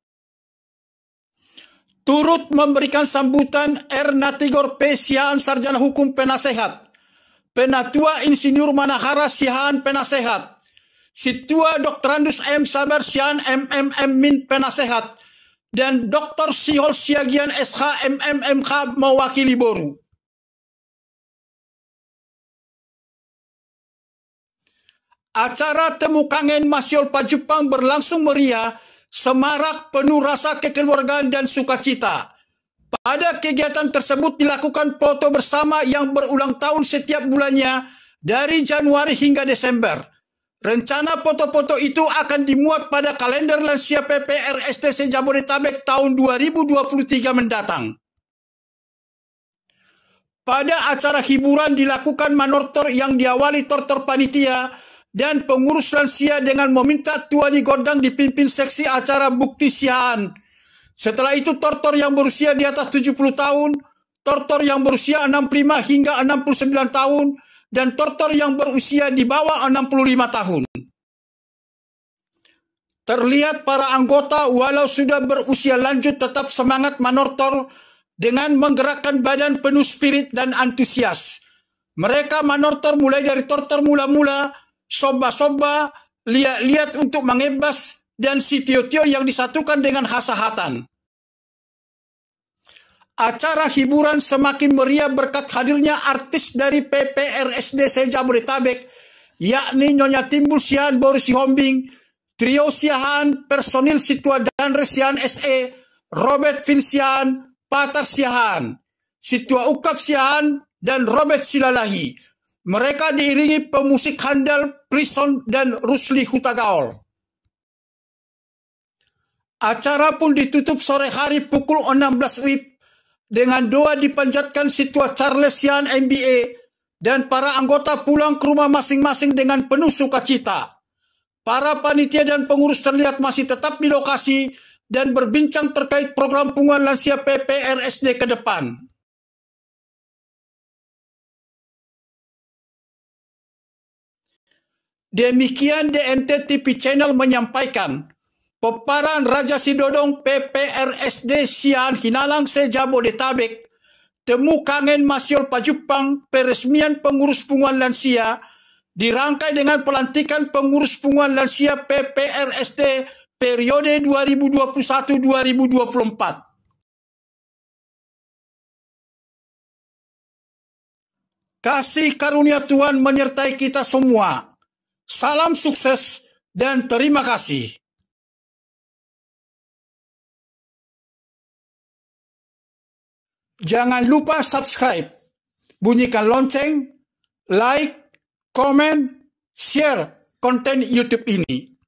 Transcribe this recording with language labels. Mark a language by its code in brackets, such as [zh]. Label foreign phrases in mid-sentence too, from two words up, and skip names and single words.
[id] Turut memberikan sambutan Erna Tigor P. Sihaan Sarjana Hukum Penasehat, Penatua Insinyur Manahara Sihaan Penasehat, Situa Dr. Andus M. Sabar Sihaan MMM Min Penasehat, dan Dr. Sihol Siagian SH MMMK mewakili Boru. Acara Temu Kangen Masiol Pajupang berlangsung meriah, semarak, penuh rasa kekeluargaan dan sukacita. Pada kegiatan tersebut dilakukan foto bersama yang berulang tahun setiap bulannya dari Januari hingga Desember. Rencana foto-foto itu akan dimuat pada kalender lansia PPRSD Jabodetabek tahun 2023 mendatang. Pada acara hiburan dilakukan manortor yang diawali tortor panitia dan pengurus lansia dengan meminta [bbc] tuani gondang [id] dipimpin seksi acara bukti sihaan. Setelah itu tortor yang berusia di atas 70 tahun, tortor yang berusia 65 hingga 69 tahun, dan tortor yang berusia di bawah 65 tahun. Terlihat para anggota walau sudah berusia lanjut tetap semangat manortor dengan menggerakkan badan penuh spirit dan antusias. Mereka manortor mulai dari tortor mula-mula, soba-soba, lihat-lihat untuk mengebas, dan si tio-tio yang disatukan dengan hasahatan. Acara hiburan semakin meriah berkat hadirnya artis dari PPRSD Jabodetabek, yakni Nyonya Timbul Sihaan Boru Sihombing, Trio Sihaan, personil Situa Danre Sihaan SE, Robert Vin Sihaan, Patar Sihaan, Situa Ukap Sihaan, dan Robert Silalahi. Mereka diiringi pemusik handal Prison dan Rusli Hutagaol. Acara pun ditutup sore hari pukul 16 WIB dengan doa dipanjatkan Situa Charles Sihaan MBA dan para anggota pulang ke rumah masing-masing dengan penuh sukacita. Para panitia dan pengurus terlihat masih tetap di lokasi dan berbincang terkait program Punguan Lansia PPRSD ke depan. Demikian DNT TV Channel menyampaikan peparan Raja Sidodong PPRSD Sihaan Hinalang Jabodetabek, Temu Kangen Masiol Pajupang, peresmian pengurus Punguan Lansia, dirangkai dengan pelantikan pengurus Punguan Lansia PPRSD periode 2021-2024. Kasih karunia Tuhan menyertai kita semua. Salam sukses dan terima kasih. Jangan lupa subscribe, bunyikan lonceng, like, komen, share konten YouTube ini.